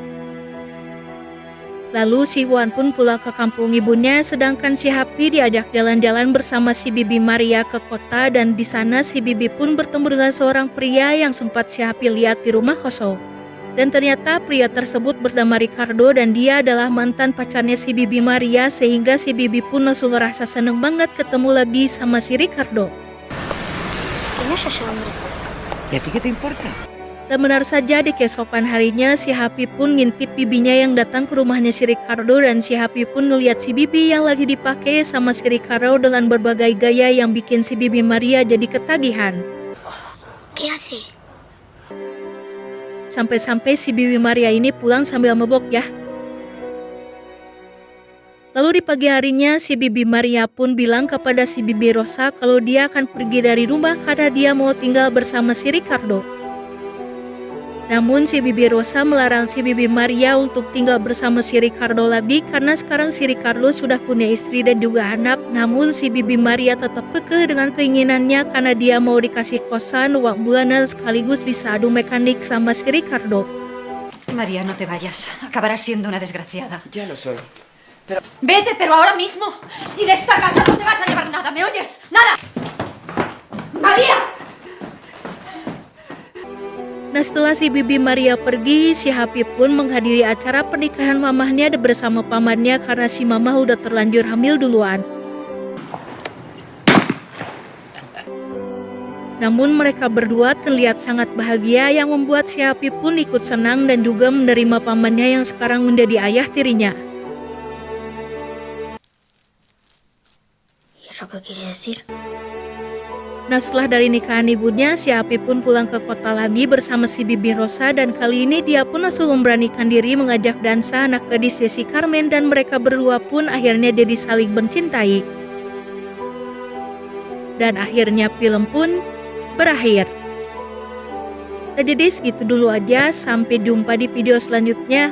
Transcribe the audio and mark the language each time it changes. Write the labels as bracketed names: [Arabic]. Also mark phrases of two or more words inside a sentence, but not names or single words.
[Indonesian] Lalu si Huan pun pulang ke kampung ibunya, sedangkan si Happy diajak jalan-jalan bersama si Bibi Maria ke kota, dan di sana si Bibi pun bertemu dengan seorang pria yang sempat si Happy lihat di rumah kosong. Dan ternyata pria tersebut bernama Ricardo dan dia adalah mantan pacarnya si Bibi Maria, sehingga si Bibi pun langsung ngerasa seneng banget ketemu lagi sama si Ricardo. [Spanish] ¿Quién es ese hombre? ¿Y a ti qué te importa? [Indonesian] Dan benar saja di keesokan harinya si Happy pun ngintip bibinya yang datang ke rumahnya si Ricardo, dan si Happy pun ngeliat si Bibi yang lagi dipakai sama si Ricardo dengan berbagai gaya yang bikin si Bibi Maria jadi ketagihan. [Spanish] ¿Qué hace? [Indonesian] Sampai-sampai si Bibi Maria ini pulang sambil mabok ya. Lalu di pagi harinya si Bibi Maria pun bilang kepada si Bibi Rosa kalau dia akan pergi dari rumah karena dia mau tinggal bersama si Ricardo. Namun si Bibi Rosa melarang si Bibi Maria untuk tinggal bersama si Ricardo lagi karena sekarang si Ricardo sudah punya istri dan juga anak. Namun si Bibi Maria tetap kekeh dengan keinginannya karena dia mau dikasih kosan, uang bulanan, sekaligus bisa adu mekanik sama si Ricardo. [Spanish] María, no te vayas. Acabarás siendo una desgraciada. Ya lo soy. Vete, pero ahora mismo. Y de esta casa no te vas a llevar nada, ¿me oyes? ¡Nada! ¡María! [Indonesian] Nah, setelah si Bibi Maria pergi, si Happy pun menghadiri acara pernikahan mamahnya bersama pamannya karena si mamah udah terlanjur hamil duluan. Namun mereka berdua terlihat sangat bahagia yang membuat si Happy pun ikut senang dan juga menerima pamannya yang sekarang menjadi ayah tirinya. [Spanish] ¿Y eso qué quiere decir? [Indonesian] Nah, setelah dari nikahan ibunya, si Happy pun pulang ke kota lagi bersama si Bibi Rosa, dan kali ini dia pun langsung memberanikan diri mengajak dansa anak gadis si Carmen, dan mereka berdua pun akhirnya jadi saling mencintai. Dan akhirnya film pun berakhir. Nah, jadi segitu dulu aja, sampai jumpa di video selanjutnya.